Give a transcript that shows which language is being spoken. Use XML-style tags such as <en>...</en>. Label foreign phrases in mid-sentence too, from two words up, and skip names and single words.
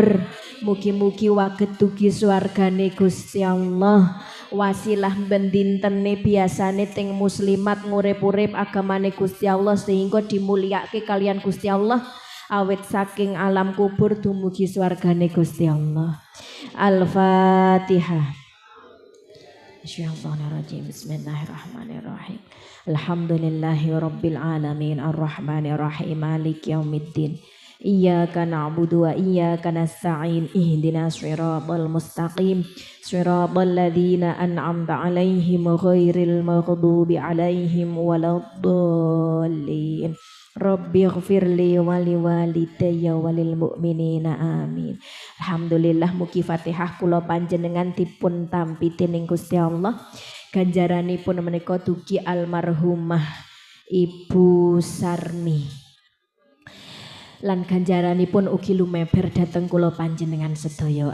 <jv>Mugi-mugi waget dugi swargane Gusti Allah. Wasilah bendintene biasane ting muslimat ngurip-urip agamane Gusti Allah sehingga dimulyakake kalian Gusti Allah. Awit saking alam kubur dumugi swargane Gusti Allah. Al-Fatihah.</jv> <ar>بسم الله الرحمن الرحيم. الحمد لله رب العالمين الرحمن الرحيم مالك يوم الدين. إياك نعبد وإياك نستعين اهدنا الصراط المستقيم صراط الذين أنعمت عليهم غير المغضوب عليهم ولا الضالين. رب اغفر لي ولوالدي وللمؤمنين آمين.</ar> <jv>Alhamdulillah mugi Fatihah kula panjenengan dipun tampi dening Gusti Allah. Ganjaranipun menika dugi almarhumah Ibu Sarmi. Lan ganjaranipun ugi lumeber dhateng kula panjenengan sedaya.</jv>